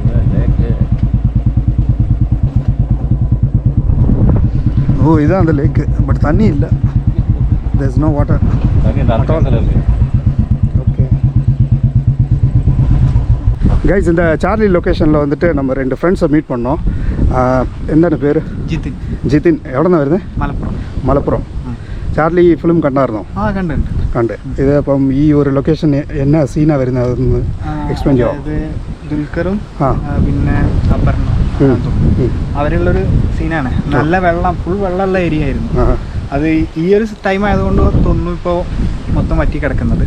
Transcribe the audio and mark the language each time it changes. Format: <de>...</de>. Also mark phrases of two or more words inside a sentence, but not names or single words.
<ta>ஓ, இதுதான் அந்த லேக்கு. பட் தண்ணி இல்லை,</ta> <en>there is no water. okay guys,</en> <ta>இந்த சார்லி லொக்கேஷனில் வந்துட்டு நம்ம 2 ஃப்ரெண்ட்ஸை மீட் பண்ணோம். என்னென்ன பேர்? ஜிதின். எவ்வளோ தான் வருது?</ta> <ml>മലപ്പുറം. ചാർലി ഫിലിം കണ്ടായിരുന്നോ? കണ്ട്. ഇത് അപ്പം ഈ ഒരു ലൊക്കേഷൻ എന്നാ സീനാണ് വരുന്നത്, അതൊന്ന് എക്സ്പ്ലെയിൻ ചെയ്യാമോ? ദുൽഖറും ആ. പിന്നെ അപർണ അവരുള്ളൊരു സീനാണ്. നല്ല വെള്ളം, ഫുൾ വെള്ളമുള്ള ഏരിയ ആയിരുന്നു. അത് ഈ ഒരു ടൈം ആയതുകൊണ്ട് തോന്നുന്നു ഇപ്പോൾ മൊത്തം വറ്റി കിടക്കുന്നത്.</ml>